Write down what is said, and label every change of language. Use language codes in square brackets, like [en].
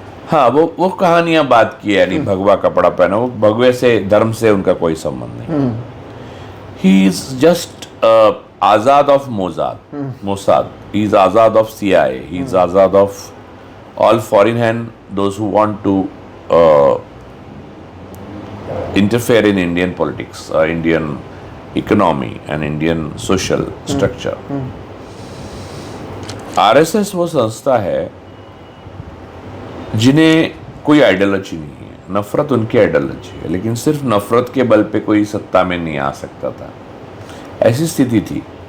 [hi] हाँ, वो कहानियां बात की, यानी भगवा कपड़ा पहना, वो भगवे से, धर्म से उनका कोई संबंध नहीं। [en] He is just आजाद of Mossad, he is आजाद of CIA, he is आजाद of all foreign hand, those who want to interfere in Indian politics, Indian economy and Indian social structure. [hi] RSS वो संस्था है जिन्हें कोई ideology नहीं है, नफरत उनकी ideology है, लेकिन सिर्फ नफरत के बल पे कोई सत्ता में नहीं आ सकता था, ऐसी स्थिति थी।